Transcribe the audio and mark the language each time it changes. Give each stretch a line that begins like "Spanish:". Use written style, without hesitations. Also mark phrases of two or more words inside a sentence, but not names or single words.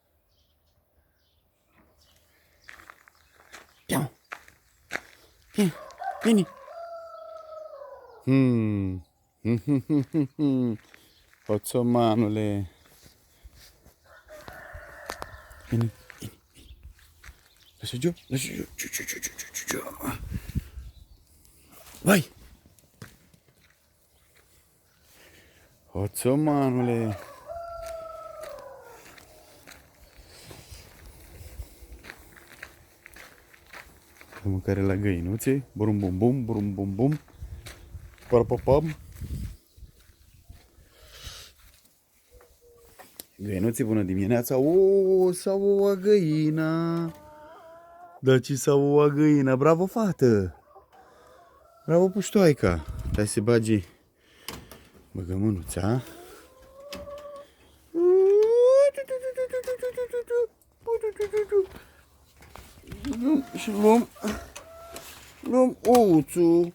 Romanian: Piau! Vini! Vini! Hoțomanule! Vini! Vini! Lasă Gio! Lasă Gio! Vai! Hoțomanule! Mâncare la găinuțe, burum bum bum, burum bum bum, parapapam. Găinuțe, bună dimineața! O, s-a ouă găina! Da, ce s-a ouă găina? Bravo, fată! Bravo, puștoaica! Hai să bagi băgămânuța. Și luăm ouțul.